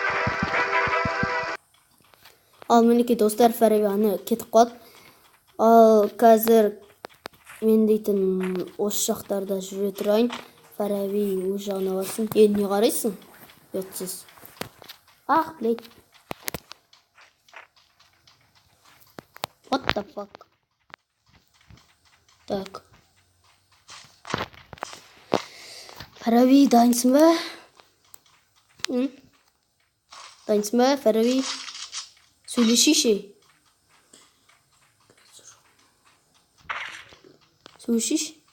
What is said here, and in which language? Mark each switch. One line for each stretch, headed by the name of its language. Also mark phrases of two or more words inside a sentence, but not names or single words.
Kazakh: Ал мінекей достар, Фарави аны кетіп қалды. Ал қазір мен дейтін осы жақтарда жүре тұрайын. Фарави өз жағына барсын. Не қарайсың? Ұятсыз. Ах, блядь.
English: What the fuck?
Kazakh: Так. Фарави, дайынсың ба? Дайынсың ба, Фарави? Сөйлесейші. Сөйлесейші.